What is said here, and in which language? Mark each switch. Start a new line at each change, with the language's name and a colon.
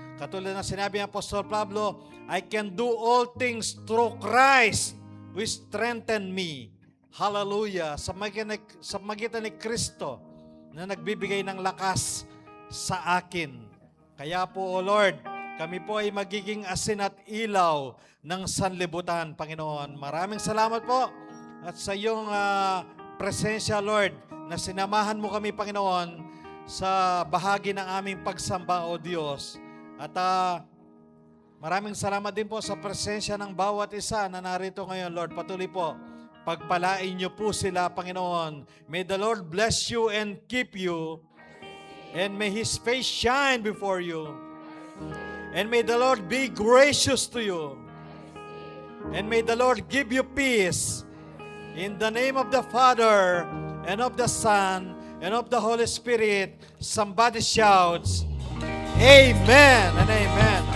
Filipino: Katulad ng sinabi ng
English: Apostol Pablo, I can do all things through Christ who strengthen me. Hallelujah.
Filipino: Sa magitan ni Kristo na nagbibigay ng lakas sa akin. Kaya po, O Lord, kami po ay magiging asin at ilaw ng sanlibutan, Panginoon. Maraming salamat po at sa iyong presensya, Lord, na sinamahan mo kami, Panginoon, sa bahagi ng aming pagsamba, O Diyos. At maraming salamat din po sa presensya ng bawat isa na narito ngayon, Lord. Patuloy po, pagpalain niyo po sila, Panginoon.
English: May the Lord bless you and keep you. And may His face shine before you. And may the Lord be gracious to you. And may the Lord give you peace. In the name of the Father, and of the Son, and of the Holy Spirit, somebody shouts, Amen and Amen.